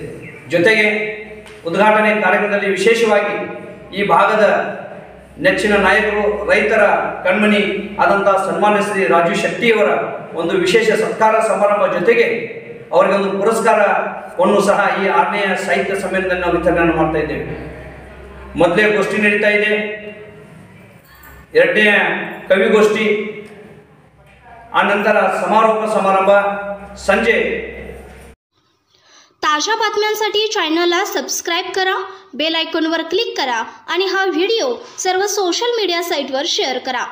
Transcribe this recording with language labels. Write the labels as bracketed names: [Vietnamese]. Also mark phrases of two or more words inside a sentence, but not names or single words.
[Kannada] ಜೊತೆಗೆ ಉದ್ಘಾಟನೆ ಕಾರ್ಯಕ್ರಮದಲ್ಲಿ ವಿಶೇಷವಾಗಿ ಈ ಭಾಗದ ನೆಚ್ಚಿನ ನಾಯಕರು, ರೈತರ ಕಣ್ಮಣಿ ಆದಂತಹ ಸನ್ಮಾನ್ಯ ಶ್ರೀ ರಾಜು ಶೆಟ್ಟಿಯವರ ಒಂದು ವಿಶೇಷ ಸತ್ಕಾರ ಸಮಾರಂಭ ಜೊತೆಗೆ ಅವರಿಗೆ ಒಂದು ಪುರಸ್ಕಾರವನ್ನು ಸಹ ಈ 6ನೇ ಸಾಹಿತ್ಯ ಸಮ್ಮೇಳನದಲ್ಲಿ ನಾವು ವಿತರಣೆ ಮಾಡ್ತಾ ಇದ್ದೇವೆ. ಮೊದಲೇ ಗೋಷ್ಠಿ ನಡೀತಾ ಇದೆ, 2ನೇ ಕವಿಗೋಷ್ಠಿ, [Marathi] आनंतर समारोप समारंभ संजय. ताज्या बातम्यांसाठी चॅनलला सबस्क्राईब करा, [English] bell icon [Marathi] क्लिक करा आणि हा व्हिडिओ सर्व [English] social media site [Marathi] शेअर करा.